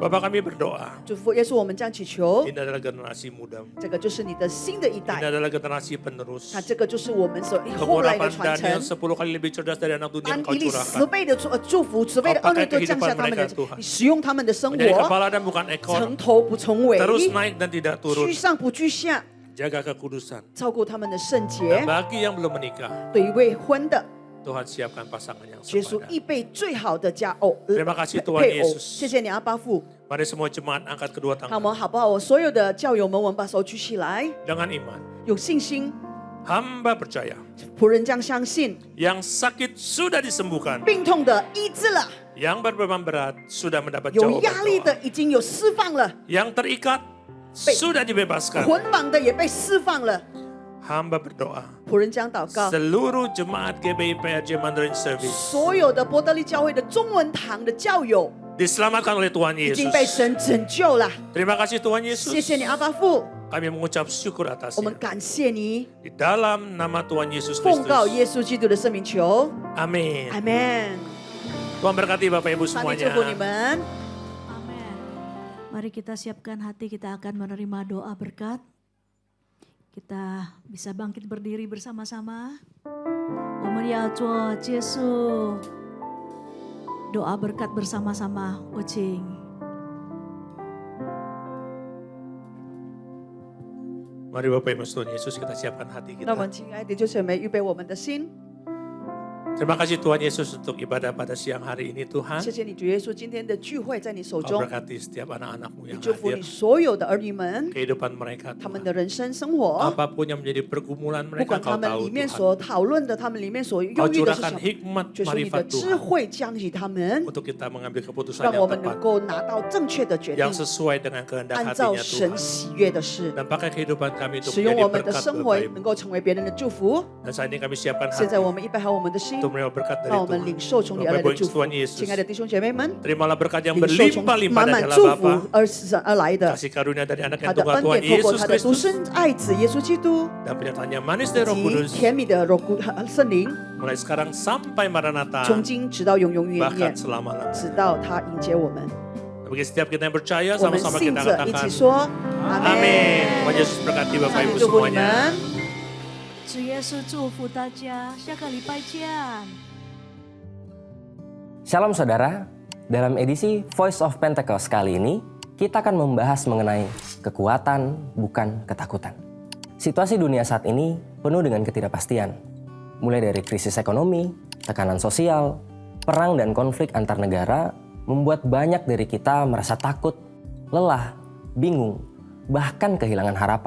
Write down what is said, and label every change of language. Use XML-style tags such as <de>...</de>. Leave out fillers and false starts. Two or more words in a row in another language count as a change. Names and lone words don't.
<id>Bapak kami berdoa.</id> <zh>祝福耶稣。我们这样祈求，</zh> <id>Ini adalah generasi muda.</id> <zh>这个就是你的新的一</zh> <id>Ini</id> <zh>代，</zh> <id>adalah generasi penerus.</id> <zh>那这个就是我们所后来的</zh> <id>Kemurahan</id> <zh>传 Daniel 承。</zh> <id>10 kali lebih cerdas dari anak dunia</id> <zh>按</zh> <id>engkau</id> <zh>一粒10</zh> <id>curahkan.</id> <zh>倍的祝福，10倍的恩惠都降下他们的，你使用他们的生</zh> <id>Menjadi</id> <zh>活，</zh> <id>kepala dan bukan ekor.</id> <zh>成头不成尾，</zh> <id>Terus naik dan tidak</id> <zh>居</zh> <id>turun.</id> <zh>上不居下，</zh> <id>Jaga kekudusan.</id> <zh>照顾他们的圣</zh> <id>Dan</id> <zh>洁。</zh> <id>bagi yang belum menikah,</id> <zh>对于未婚的，</zh> <id>Tuhan siapkan pasangan yang</id> <zh>耶稣</zh> <id>sepadan.</id> <zh>预备最好的家偶</zh> <id>Terima kasih Tuhan</id> <zh>配偶。</zh> <id>Yesus.</id> <zh>谢谢你，阿巴父。</zh> <id>Mari semua jemaat angkat kedua</id> <zh>那我</zh> <id>tangan</id> <zh>们好不好？我所有的教友们，我们把手举起来，</zh> <id>dengan iman.</id> <zh>有信心。</zh> <id>Hamba percaya</id> <zh>仆人将相信，</zh> <id>yang sakit sudah disembuhkan,</id> <zh>病痛的医治了，</zh> <id>yang berbeban berat sudah mendapat</id> <zh>有</zh> <id>jawaban</id> <zh>压力</zh> <id>doa,</id> <zh>的已经有释放了，</zh> <id>yang terikat sudah dibebaskan.</id> <zh>捆绑的也被释放了。</zh> <id>Hamba berdoa</id> <zh>仆人将祷告，</zh> <id>seluruh jemaat GBI PRJ Mandarin Service</id> <zh>所有的伯特利教会的中文堂的教友</zh> <id>diselamatkan oleh Tuhan</id> <zh>已经被</zh> <id>Yesus.</id> <zh>神拯救了。</zh> <id>Terima kasih Tuhan</id> <zh>谢</zh> <id>Yesus.</id> <zh>谢你，阿巴父，</zh> <id>Kami mengucap syukur</id> <zh>我们</zh> <id>atasnya.</id> <zh>感谢你，</zh> <id>Di dalam nama Tuhan Yesus</id> <zh>奉告</zh> <id>Kristus.</id> <zh>耶稣基督的圣名求，</zh> <id>Amin.</id> <zh>阿门。</zh> <id>Tuhan berkati Bapak Ibu</id> <zh>上帝祝福你</zh> <id>semuanya.</id> <zh>们。</zh> <id>Amin. Mari kita siapkan hati, kita akan menerima doa berkat. Kita bisa bangkit berdiri bersama-sama.</id> <zh>我们要做结束</zh> <id>doa berkat bersama-sama.</id> <zh>我请</zh> <id>Mari Bapak Ibu Tuhan Yesus, kita siapkan hati</id> <zh>那我们</zh> <id>kita.</id> <zh>亲爱的弟兄姐妹，预备我们的心。</zh> <id>Terima kasih Tuhan Yesus untuk ibadah pada siang hari ini Tuhan.</id> <zh>谢谢你，主耶稣，今天的聚会在你手</zh> <id>Kau</id> <zh>中，</zh> <id>berkati setiap anak-anakmu</id> <zh>你</zh> <id>yang</id> <zh>祝福你</zh> <id>hadir.</id> <zh>所有的儿女们，</zh> <id>Kehidupan mereka</id> <zh>他们</zh> <id>Tuhan.</id> <zh>的人生生活，</zh> <id>Apapun yang menjadi pergumulan</id> <zh>不</zh> <id>mereka</id> <zh>管他</zh> <id>Kau</id> <zh>们</zh> <id>tahu</id> <zh>里面</zh> <id>Tuhan.</id> <zh>所讨论的，他们里面所</zh> <id>Kau</id> <zh>忧郁的是什</zh> <id>curahkan</id> <zh>么？</zh> <id>hikmat</id> <zh>就说你的</zh> <id>marifat</id> <zh>智</zh> <id>Tuhan</id> <zh>慧降给他们，</zh> <id>untuk kita mengambil keputusan</id> <zh>让</zh> <id>yang</id> <zh>我们能</zh> <id>tepat</id> <zh>够拿到正确的决定，</zh> <id>yang sesuai dengan kehendak</id> <zh>按照</zh> <id>hatinya</id> <zh>神</zh> <id>Tuhan.</id> <zh>喜悦的事，</zh> <id>Dan pakai kehidupan kami untuk</id> <zh>使用</zh> <id>menjadi</id> <zh>我们的</zh> <id>berkat</id> <zh>生活</zh> <id>Bapak Ibu.</id> <zh>能够成为别人的祝福。</zh> <id>Dan saat ini kami siapkan</id> <zh>现在</zh> <id>hati</id> <zh>我们预备好我们的心，</zh> <id>untuk menerima berkat dari</id> <zh>让我们领</zh> <id>Tuhan.</id> <zh>受从你而</zh> <id>Bapak</id> <zh>来的</zh> <id>Ibu</id> <zh>祝</zh> <id>yang</id> <zh>福。</zh> <id>Tuhan Yesus.</id> <zh>亲爱的弟兄姐妹们，</zh> <id>Terimalah berkat yang</id> <zh>领受从</zh> <id>berlimpah-limpah</id> <zh>满</zh> <id>dari</id> <zh>满</zh> <id>Allah</id> <zh>祝</zh> <id>Bapa.</id> <zh>福而来的，</zh> <id>Kasih karunia dari anak</id> <zh>他</zh> <id>yang</id> <zh>的</zh> <id>Tuhan</id> <zh>恩</zh> <id>Tuhan</id> <zh>典透过</zh> <id>Yesus</id> <zh>他的独</zh> <id>Kristus.</id> <zh>生爱子耶稣基督，</zh> <id>Dan penyertaan yang manis</id> <zh>以</zh> <id>dari Roh</id> <zh>及</zh> <id>Kudus.</id> <zh>甜蜜的圣灵，</zh> <id>Mulai sekarang sampai Maranatha.</id> <zh>从今直到永永远</zh> <id>Bahkan</id> <zh>远，</zh> <id>selama-lamanya.</id> <zh>直到他迎接我们。</zh> <id>Bagi setiap kita yang percaya,</id> <zh>我们</zh> <id>sama-sama</id> <zh>信</zh> <id>kita</id> <zh>着一</zh> <id>katakan.</id> <zh>起说阿</zh> <id>Amin. Tuhan</id> <zh>门。</zh> <id>Yesus berkati Bapak</id> <zh>上</zh> <id>Ibu</id> <zh>帝祝福你</zh> <id>semuanya.</id> <zh>们。主耶稣祝福大家，下个礼拜见。</zh> <id>Shalom saudara, dalam edisi Voice of Pentecost kali ini, kita akan membahas mengenai kekuatan bukan ketakutan. Situasi dunia saat ini penuh dengan ketidakpastian. Mulai dari krisis ekonomi, tekanan sosial, perang dan konflik antar negara membuat banyak dari kita merasa takut, lelah, bingung, bahkan kehilangan harapan.</id>